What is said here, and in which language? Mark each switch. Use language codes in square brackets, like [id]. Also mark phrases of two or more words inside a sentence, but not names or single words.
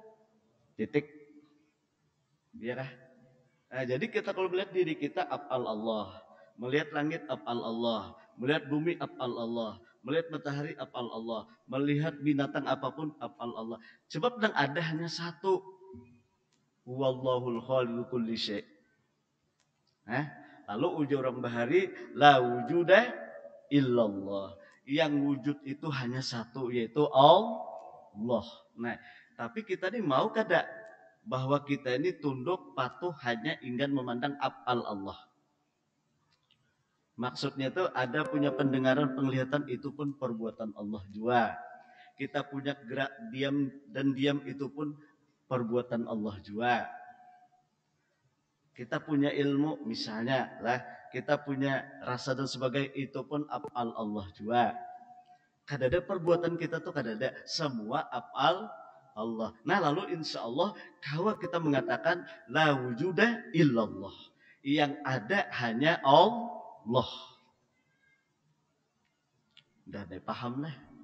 [id] Titik. Biarlah. Nah, jadi kita kalau melihat diri kita [ar] af'al Allah, [id] melihat langit [ar] af'al Allah, [id] melihat bumi [ar] af'al Allah, [id] melihat matahari [ar] af'al Allah, [id] melihat binatang apapun [ar] af'al Allah. [id] Sebab yang ada hanya satu. [ar] Wallahul khaliqu kulli syai'. [id] Lalu ujar orang bahari [ar] la wujuda illallah. [id] Yang wujud itu hanya satu yaitu Allah. Nah, tapi kita ini mau kada bahwa kita ini tunduk patuh hanya ingin memandang [ar] af'al Allah. [id] Maksudnya itu ada punya pendengaran, penglihatan itu pun perbuatan Allah juga. Kita punya gerak diam dan diam itu pun perbuatan Allah juga. Kita punya ilmu misalnya lah, kita punya rasa dan sebagainya itu pun [ar] af'al Allah [id] juga. [bjn] Kadada perbuatan kita tuh kadada semua [ar] afal Allah. [id] Nah lalu insya Allah kalau kita mengatakan [ar] la wujuda illallah, [id] yang ada hanya Allah. Udah deh paham lah.